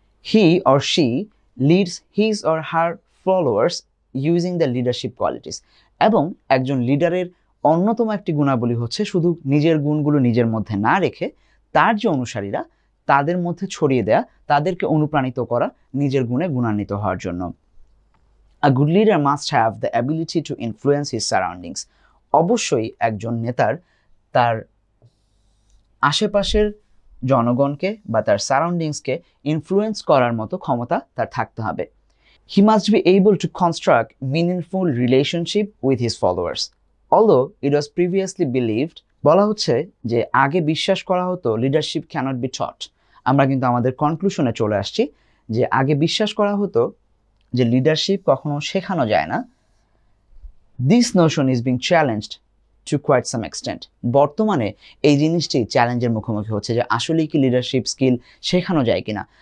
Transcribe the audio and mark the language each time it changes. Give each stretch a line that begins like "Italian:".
English: He or she leads his or her followers using the leadership qualities.
Bangla: এবং একজন লিডারের অন্যতম একটি গুণাবলী হচ্ছে শুধু নিজের গুণগুলো নিজের মধ্যে না রেখে তার যে অনুসারীরা তাদের মধ্যে ছড়িয়ে দেয়া, তাদেরকে অনুপ্রাণিত করা নিজের গুণে গুণান্বিত হওয়ার জন্য।
English: A good leader must have the ability to influence his surroundings.
Bangla: অবশ্যই একজন নেতার তার আশেপাশের জনগণকে বা তার সারাউন্ডিংসকে ইনফ্লুয়েন্স করার মতো ক্ষমতা তার থাকতে হবে।
English: He must be able to construct meaningful relationship with his followers. Although it was previously believed,
Bangla: বলা হচ্ছে যে আগে বিশ্বাস করা হতো লিডারশিপ
English: Can't be taught.
Bangla: আমরা কিন্তু আমাদের কনক্লুশনে চলে আসছি যে আগে বিশ্বাস করা হতো যে লিডারশিপ কখনো শেখানো যায় না।
English: This notion is being challenged to quite some extent.
Bangla: বর্তমানে এই জিনিসটি চ্যালেঞ্জের মুখোমুখি হচ্ছে যে আসলেই কি লিডারশিপ স্কিল শেখানো যায় কিনা।